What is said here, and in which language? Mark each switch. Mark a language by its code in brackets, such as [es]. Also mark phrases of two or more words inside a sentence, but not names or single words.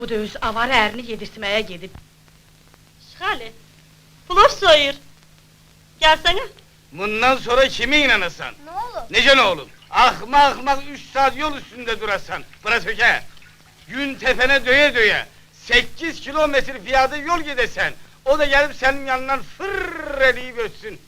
[az] Bu da öz avara ərini yedirtməyə gedib. Şale, plov soyur. [tr] Gelsene. Bundan sonra kime inanırsan? Ne olur? [az] Nece ne oğlum? [tr] Ahmak 3 saat yol üstünde durasan. Bırak öke. Gün tepene döye döye. 8 kilometre fiyatı yol gidesen. O da gelip senin yanından fırr eleyip ötsün.